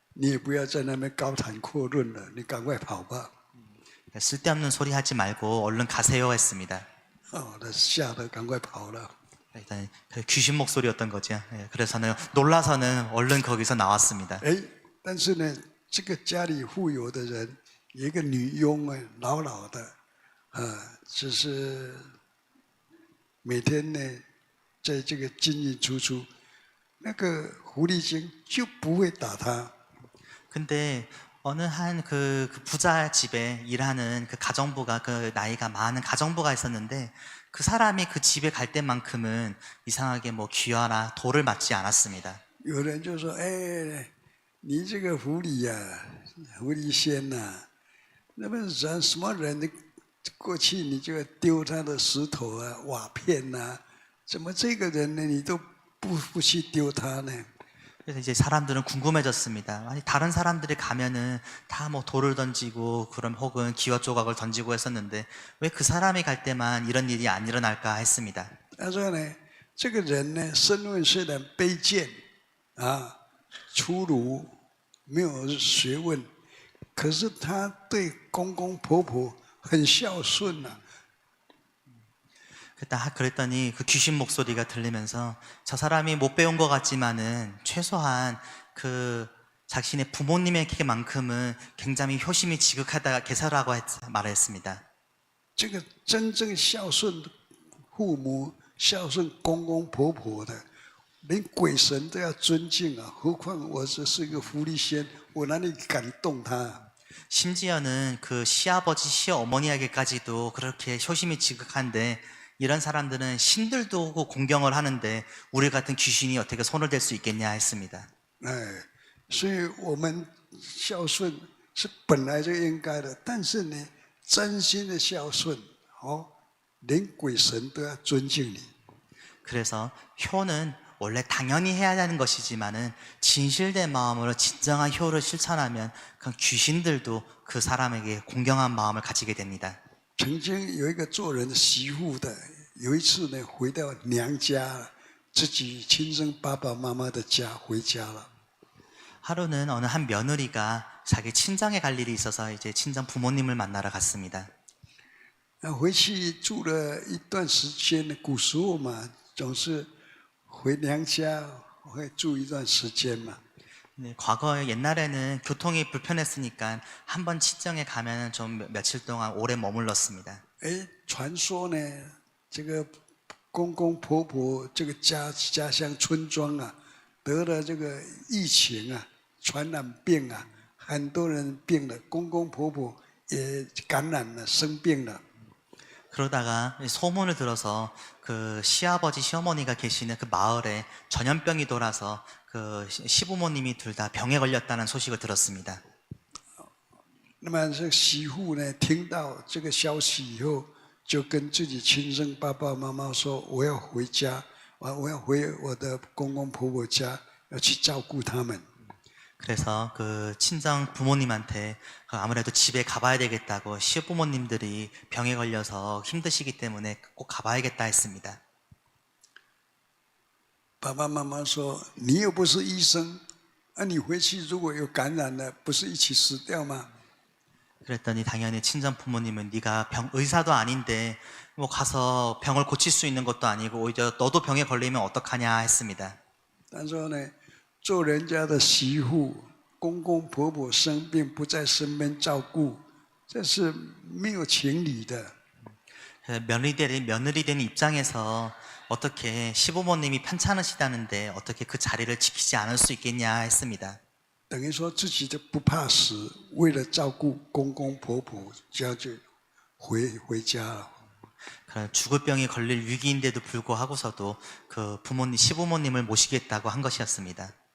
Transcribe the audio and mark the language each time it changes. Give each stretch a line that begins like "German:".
Chinese: 你也不要在那边高谈阔论了，你赶快跑吧。
Korean: 쓸데없는 소리 하지 말고 얼른 가세요 했습니다.
Chinese: 那吓得赶快跑了。
Korean: 일단 귀신 목소리였던 거죠. 그래서는 놀라서는 얼른 거기서 나왔습니다.
Chinese: 但是呢，这个家里富有的人，有一个女佣啊，老的，只是每天呢，在这个进进出出，那个狐狸精就不会打他。
Korean: 근데 어느 한 그 부자 집에 일하는 그 가정부가 그 나이가 많은 가정부가 있었는데 그 사람이 그 집에 갈 때만큼은 이상하게 뭐 귀화나 돌을 맞지 않았습니다.
Chinese: 有人就说：“你这个狐狸呀、狐狸仙呐、那么人什么人的过去你就丢他的石头啊、瓦片呐、怎么这个人呢，你都不去丢他呢？”
Korean: 그래서 이제 사람들은 궁금해졌습니다. 아니 다른 사람들이 가면은 다 뭐 돌을 던지고 그럼 혹은 기와 조각을 던지고 했었는데 왜 그 사람이 갈 때만 이런 일이 안 일어날까 했습니다.
Chinese: 他说呢，这个人呢，身份虽然卑贱啊、粗鲁，没有学问，可是他对公公婆婆很孝顺呐、
Korean: 그랬더니 그 귀신 목소리가 들리면서 저 사람이 못 배운 것 같지만은 최소한 그 자신의 부모님에게만큼은 굉장히 효심이 지극하다 계사라고 말했습니다.
Chinese: 这个真正孝顺父母、孝顺公公婆婆的，连鬼神都要尊敬啊！何况我只是一个狐狸仙，我哪里敢动他？
Korean: 심지어는 그 시아버지, 시어머니에게까지도 그렇게 효심이 지극한데 이런 사람들은 신들도 공경을 하는데 우리 같은 귀신이 어떻게 손을 댈 수 있겠냐 했습니다.
Chinese: 所以我们孝顺是本来就应该的，但是呢，真心的孝顺，连鬼神都要尊敬你。
Korean: 그래서 효는 원래 당연히 해야 하는 것이지만은 진실된 마음으로 진정한 효를 실천하면 그 귀신들도 그 사람에게 공경한 마음을 가지게 됩니다.
Chinese: 曾经有一个做人媳妇的，有一次呢回到娘家，自己亲生爸爸妈妈的家回家了。
Korean: 하루는 어느 한 며느리가 자기 친정에 갈 일이 있어서 이제 친정 부모님을 만나러 갔습니다.
Chinese: 回去住了一段时间呢，古时候嘛，总是回娘家会住一段时间嘛。
Korean: 네, 과거에 옛날에는 교통이 불편했으니까 한 번 친정에 가면 좀 며칠 동안 오래 머물렀습니다.
Chinese: 传说呢，这个公公婆婆这个家乡村庄啊，得了这个疫情啊，传染病啊，很多人病了，公公婆婆也感染了，生病了。
Korean: 그러다가 소문을 들어서 그 시아버지 시어머니가 계시는 그 마을에 전염병이 돌아서 그 시부모님이 둘 다 병에 걸렸다는 소식을 들었습니다.
Chinese: 那么这媳妇呢，听到这个消息以后，就跟自己亲生爸爸妈妈说：“我要回家，我要回我的公公婆婆家，要去照顾他们。”
Korean: 그래서 그 친정 부모님한테 아무래도 집에 가봐야 되겠다고 시부모님들이 병에 걸려서 힘드시기 때문에 꼭 가봐야겠다 했습니다.
Chinese: 爸爸妈妈说：“你又不是医生，你回去如果有感染了，不是一起死掉吗？”
Korean: 그랬더니 당연히 친정 부모님은 네가 의사도 아닌데 뭐 가서 병을 고칠 수 있는 것도 아니고 오히려 너도 병에 걸리면 어떡하냐 했습니다.
Chinese: 他说呢，做人家的媳妇，公公婆婆生病不在身边照顾，这是没有情理的。
Korean: 며느리 된 입장에서 어떻게 시부모님이 편찮으시다는데 어떻게 그 자리를 지키지 않을 수 있겠냐 했습니다.
Chinese: 等于说自己都不怕死，为了照顾公公婆婆，就回家了。
Korean: 죽을 병이 걸릴 위기인데도 불구하고서도 그 시부모님을 모시겠다고 한 것이었습니다.